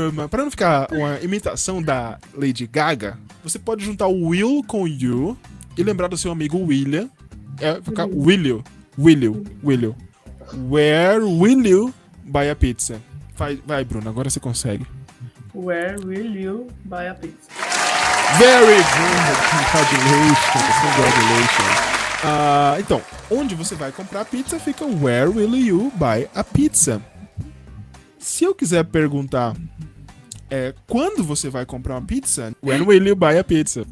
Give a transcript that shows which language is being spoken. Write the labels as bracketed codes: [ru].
[pt] Pra não ficar uma imitação da Lady Gaga, você pode juntar o will com you e lembrar do seu amigo William. Vai ficar Will you. [en] Where will you buy a pizza? [pt] Vai, Bruno, agora você consegue. [en] Where will you buy a pizza? Very good! Congratulations! [pt] Então, onde você vai comprar a pizza fica [en] where will you buy a pizza? [pt] Se eu quiser perguntar quando você vai comprar uma pizza, [en] when will you buy a pizza?